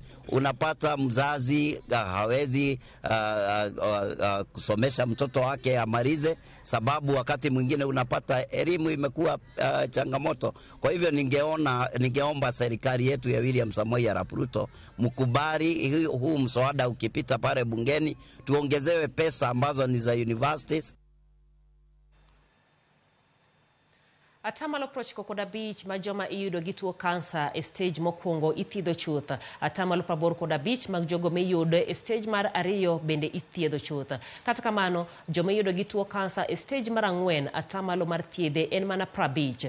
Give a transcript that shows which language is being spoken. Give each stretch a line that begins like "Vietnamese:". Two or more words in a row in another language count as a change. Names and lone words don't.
Swahili: Unapata mzazi hawezi kusomesha mtoto wake amalize, sababu wakati mwingine unapata elimu imekuwa changamoto. Kwa hivyo ningeomba serikali yetu ya William Samoei Arap Ruto mkubali huu mswada ukipita pale bungeni, tuongezewe pesa ambazo ni za universities.
Luo (Kenya and Tanzania): Atamalo prochiko koda beach majoma iyudo gi tuo kansa e stage mokwongo ithiedho chuth. Atamalo 80 koda beach mag jogo miyudo e stage mar 2 bende ithiedho chuth. Kata kamano, joma iyudo gi tuo kansa e stage mar 4 atamalo mar thiedhe en mana 50.